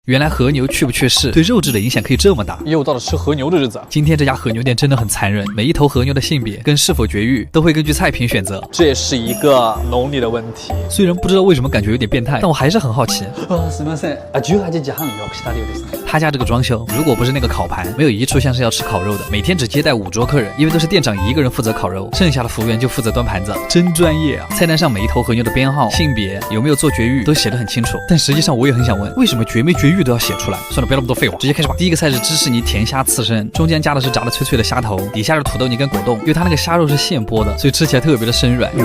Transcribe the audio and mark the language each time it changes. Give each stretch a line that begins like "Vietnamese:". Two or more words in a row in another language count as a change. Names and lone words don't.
Chinese: 原来和牛去不去世对肉质的影响可以这么大，又到了吃和牛的日子。今天这家和牛店真的很残忍，每一头和牛的性别跟是否绝育都会根据菜品选择，这也是一个农历的问题。虽然不知道为什么感觉有点变态，但我还是很好奇。
Japanese: すみません。18時半予約したようですね。
Chinese: 他家这个装修，如果不是那个烤盘，没有一处像是要吃烤肉的。每天只接待5桌客人，因为都是店长一个人负责烤肉，剩下的服务员就负责端盘子，真专业啊！菜单上每一头和牛的编号、性别、有没有做绝育都写得很清楚。但实际上我也很想问，为什么绝没绝育都要写出来？算了，不要那么多废话，直接开始吧。第一个菜是芝士泥甜虾刺身，中间加的是炸的脆脆的虾头，底下是土豆泥跟果冻，因为它那个虾肉是现剥的，所以吃起来特别的生软，